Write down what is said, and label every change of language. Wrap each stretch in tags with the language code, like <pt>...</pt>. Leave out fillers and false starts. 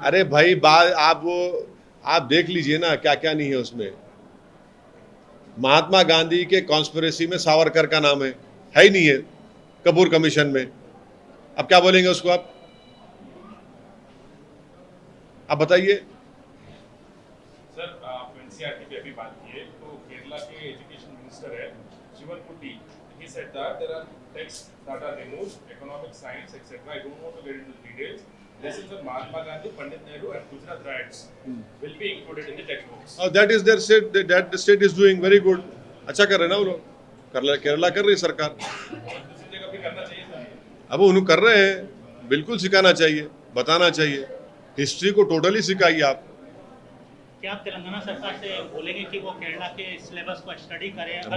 <hi>अरे भाई, बात आप देख लीजिए ना, क्या क्या नहीं है उसमें। महात्मा गांधी के कॉन्स्पिरेसी में सावरकर का नाम है ही नहीं है, कपूर कमीशन में। अब क्या बोलेंगे उसको आप बताइए। सर, आप एनसीईआरटी पे अभी बात की है, तो केरला के एजुकेशन मिनिस्टर है शिवनकुटी,</hi> <en>he said that there are texts that are removed, economic science, etc. I don't want to get into the details. This is the Mahatma Gandhi, Pandit Nehru and Gujarat riots will be included in the textbooks. That is their state, that the state is doing very good.</en> <hi>अच्छा कर रहे ना वो लोग, केरला कर रही सरकार। दूसरी जगह भी करना चाहिए था। अब वो उन्हें कर रहे हैं, बिल्कुल सिखाना चाहिए, बताना चाहिए, हिस्ट्री को टोटली सिखाइए आप। क्या आप तेलंगाना सरकार से बोलेंगे कि वो केरला के सिलेबस को स्टडी करें?</hi>